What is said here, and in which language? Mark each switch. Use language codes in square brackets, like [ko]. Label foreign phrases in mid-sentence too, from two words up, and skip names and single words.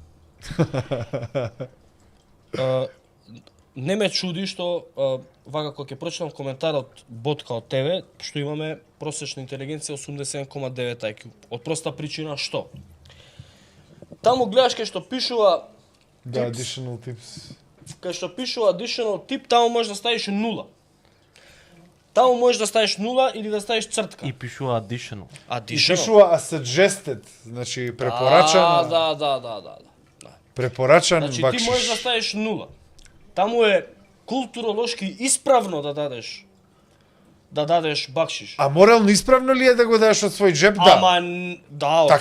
[mk] Не ме чуди што вака кога ќе прочитам коментарот Ботка од тебе, што имаме просечна интелигенција 87,9 IQ. Од проста причина што? Таму гледаш кај што пишува Да, Tips. [en] additional tips. [mk] кај што пишува [en] additional tip, [mk] таму можеш да ставиш 0. Таму можеш да ставиш 0 или да ставиш цртка. И пишува additional. И пишува [en] a suggested, [mk] значи препорачан, Да. препорачан Значи ти бакшиш. можеш да ставиш 0. Таму е културолошки исправно да дадеш бакшиш. А морално исправно ли е да го дадеш од свој джеб? Да. Ама да, од Така,